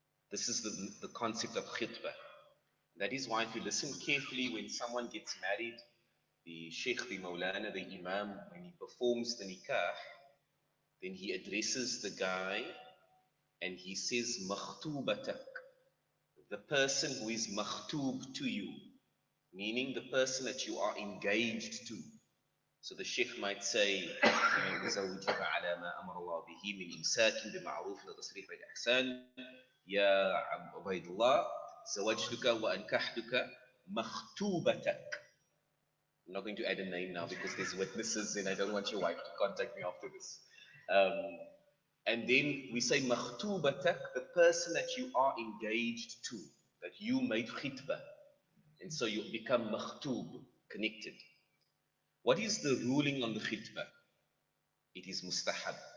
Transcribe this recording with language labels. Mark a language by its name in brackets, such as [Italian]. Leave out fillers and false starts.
[English] This is the concept of khitbah. That is why if you listen carefully when someone gets married, the sheikh, the maulana, the imam, when he performs the nikah, then he addresses the guy and he says, makhtubatak, the person who is makhtub to you, meaning the person that you are engaged to. [Arabic] So the sheikh might say, نزوجك على ما أمر الله به من إمساك بمعروف وتصريح بإحسان يا عبيد الله زوجتك وأنكحتك مخطوبتك. [English] I'm not going to add a name now because there's witnesses and I don't want your wife to contact me after this. And then we say makhtubatak, the person that you are engaged to, that you made khitbah. And so you become makhtub, connected. What is the ruling on the khitbah? It is mustahab.